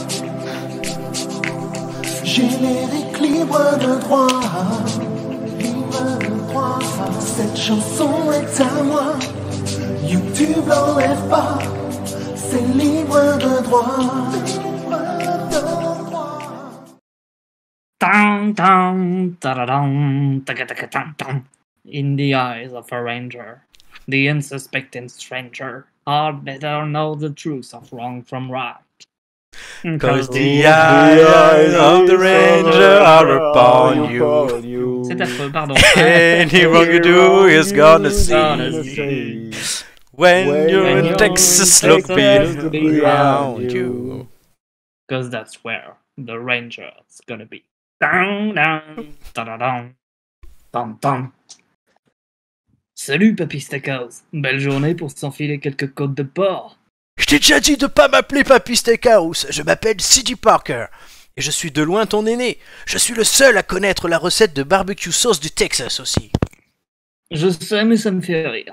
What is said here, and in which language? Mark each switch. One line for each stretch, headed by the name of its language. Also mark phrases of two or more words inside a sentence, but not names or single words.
French: Générique libre de droit. Libre de droit. Cette chanson est à moi. YouTube l'enlève pas. C'est libre de droit. Libre de droit. Dun, dun, da-da-dum, taka-taka-dum-dum.
English: In the eyes of a ranger, the unsuspecting stranger had better know the truth of wrong from right. Cause the eyes of the ranger are upon you.
French: C'est affreux, pardon.
English: Any wrong you do is gonna see. see. When you're When in you're Texas, in look Texas, around you. Cause that's where the ranger's gonna be. Dun, dun, da-da-dum, dum-dum.
French: Salut, Papy Stackhouse. Belle journée pour s'enfiler quelques côtes de porc. Je t'ai déjà dit de pas m'appeler Papy Steakhouse, je m'appelle C.J. Parker. Et je suis de loin ton aîné. Je suis le seul à connaître la recette de barbecue sauce du Texas aussi. Je sais, mais ça me fait rire.